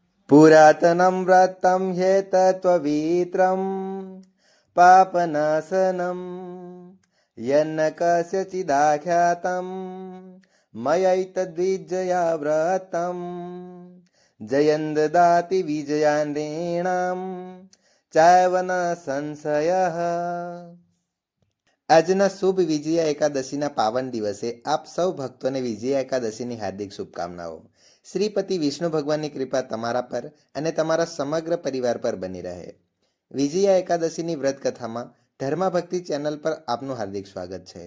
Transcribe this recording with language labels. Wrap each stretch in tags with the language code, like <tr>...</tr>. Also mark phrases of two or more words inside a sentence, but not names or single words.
<sa>पुरातनं व्रतं ह्येतत्त्ववित्रं पापनाशनं यन्न कस्यचिदाख्यातं मयैतद्विजया व्रतं जयं ददाति विजयान्नृणां चैव न संशयः।</sa> <gu>આજના શુભ વિજયા એકાદશીના પાવન દિવસે આપ સૌ ભક્તોને વિજયા એકાદશીની હાર્દિક શુભકામનાઓ। શ્રીપતિ વિષ્ણુ ભગવાનની કૃપા તમારા પર અને તમારા સમગ્ર પરિવાર પર બની રહે। વિજયા એકાદશીની વ્રત કથામાં ધર્મભક્તિ ચેનલ પર આપનું હાર્દિક સ્વાગત છે।</gu>